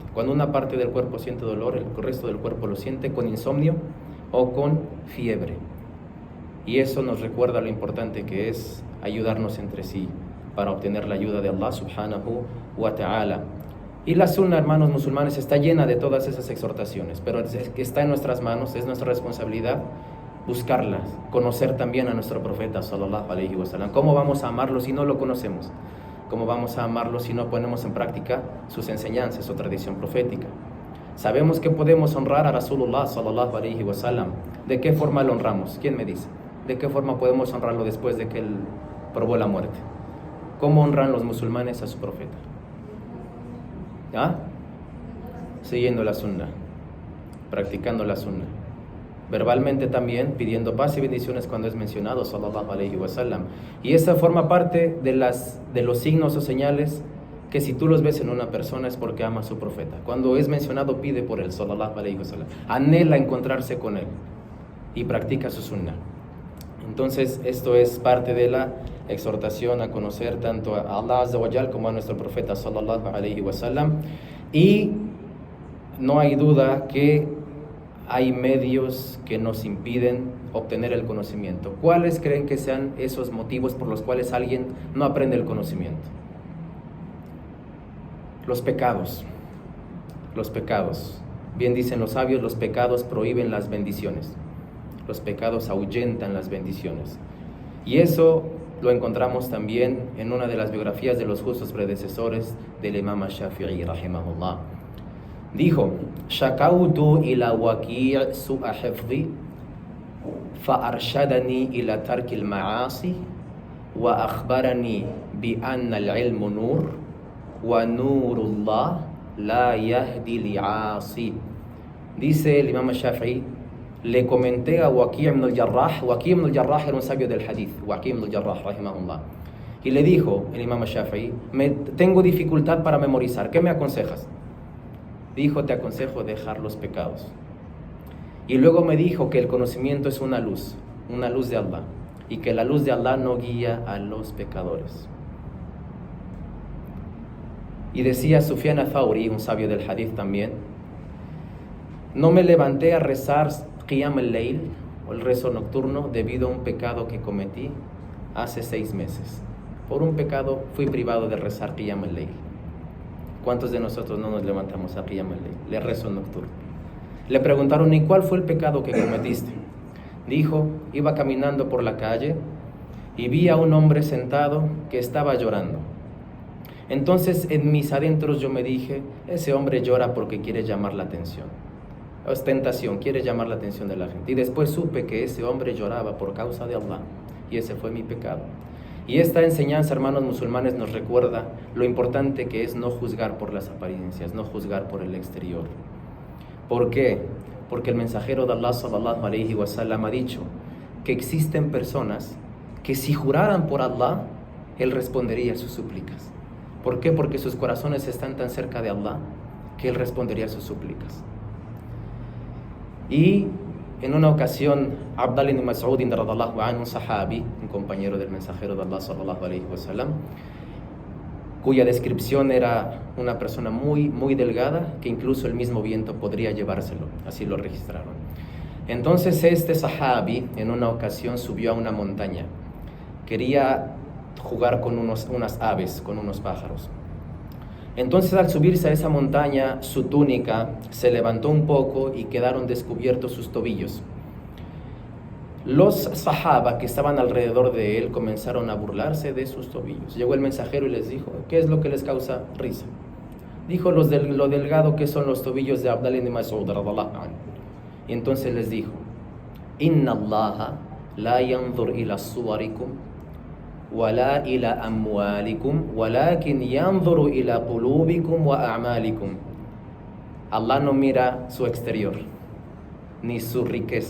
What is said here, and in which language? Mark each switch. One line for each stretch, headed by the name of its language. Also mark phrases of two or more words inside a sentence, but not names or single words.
Spanish: Cuando una parte del cuerpo siente dolor, el resto del cuerpo lo siente con insomnio o con fiebre. Y eso nos recuerda lo importante que es ayudarnos entre sí para obtener la ayuda de
Arabic: الله سبحانه وتعالى.
Spanish: Y la sunna, hermanos musulmanes, está llena de todas esas exhortaciones, pero está en nuestras manos, es nuestra responsabilidad buscarlas, conocer también a nuestro profeta
Arabic: صلى الله عليه وسلم.
Spanish: ¿Cómo vamos a amarlo si no lo conocemos? ¿Cómo vamos a amarlo si no ponemos en práctica sus enseñanzas, su tradición profética? Sabemos que podemos honrar a
Arabic: رسول الله صلى الله عليه وسلم.
Spanish: ¿De qué forma lo honramos? ¿Quién me dice? ¿De qué forma podemos honrarlo después de que él probó la muerte? ¿Cómo honran los musulmanes a su profeta? ¿Ah? Siguiendo la sunna, practicando la sunna. Verbalmente también, pidiendo paz y bendiciones cuando es mencionado,
Arabic: صلى الله عليه وسلم.
Spanish: Y esa forma parte de los signos o señales que si tú los ves en una persona es porque ama a su profeta. Cuando es mencionado, pide por él,
Arabic: صلى الله عليه وسلم.
Spanish: Anhela encontrarse con él y practica su sunna. Entonces, esto es parte de la exhortación a conocer tanto a
Arabic: الله عز وجل
Spanish: como a nuestro profeta,
Arabic: صلى الله عليه وسلم.
Spanish: Y no hay duda que hay medios que nos impiden obtener el conocimiento. ¿Cuáles creen que sean esos motivos por los cuales alguien no aprende el conocimiento? Los pecados. Los pecados. Bien dicen los sabios, los pecados prohíben las bendiciones. Los pecados ahuyentan las bendiciones. Y eso lo encontramos también en una de las biografías de los justos predecesores del Imam Shafi'i, rahimahullah.
Arabic: Dijo: شكوت إلى وكيع سوء حفظي فأرشدني إلى ترك المعاصي وأخبرني بأن العلم نور ونور الله لا يهدي لعاصي.
Spanish: Dice el Imam Shafi'i: le comenté a Waqi' ibn al-Jarrah. Waqi' ibn al-Jarrah era un sabio del hadith, Waqi' ibn al-Jarrah, rahimahullah. Y le dijo el Imam Shafi'i: tengo dificultad para memorizar, ¿qué me aconsejas? Dijo: te aconsejo dejar los pecados. Y luego me dijo que el conocimiento es una luz de Allah, y que la luz de Allah no guía a los pecadores. Y decía Sufyan al-Thawri, un sabio del hadith también: no me levanté a rezar
Arabic: قيام الليل,
Spanish: o el rezo nocturno, debido a un pecado que cometí hace 6 meses. Por un pecado fui privado de rezar
Arabic: قيام الليل.
Spanish: ¿Cuántos de nosotros no nos levantamos a
Arabic: قيام الليل,
Spanish: le rezo nocturno? Le preguntaron: ¿y cuál fue el pecado que cometiste? Dijo: iba caminando por la calle y vi a un hombre sentado que estaba llorando. Entonces en mis adentros yo me dije: ese hombre llora porque quiere llamar la atención. Ostentación, quiere llamar la atención de la gente. Y después supe que ese hombre lloraba por causa de Allah, y ese fue mi pecado. Y esta enseñanza, hermanos musulmanes, nos recuerda lo importante que es no juzgar por las apariencias, no juzgar por el exterior. ¿Por qué? Porque el mensajero de Allah
Arabic: صلى الله عليه وسلم
Spanish: ha dicho que existen personas que si juraran por Allah, Él respondería a sus súplicas. ¿Por qué? Porque sus corazones están tan cerca de Allah que Él respondería a sus súplicas. Y en una ocasión, Abdullah ibn Mas'ud
Arabic: رضي الله عنه,
Spanish: un sahabi, un compañero del mensajero de Allah
Arabic: صلى الله عليه وسلم,
Spanish: cuya descripción era una persona muy, muy delgada, que incluso el mismo viento podría llevárselo, así lo registraron. Entonces este sahabi en una ocasión subió a una montaña, quería jugar con unas aves, con unos pájaros. Entonces al subirse a esa montaña, su túnica se levantó un poco y quedaron descubiertos sus tobillos. Los sahaba que estaban alrededor de él comenzaron a burlarse de sus tobillos. Llegó el mensajero y les dijo, ¿qué es lo que les causa risa? Dijo, lo delgado que son los tobillos de Abdallah ibn Mas'ud
Arabic: رضي الله عنه.
Spanish: Y entonces les dijo,
Arabic: إن الله لا ينظر إلى صوركم ولا إلى أموالكم ولكن ينظر إلى قلوبكم وأعمالكم.
Spanish: Allah no mira su exterior ni su riqueza.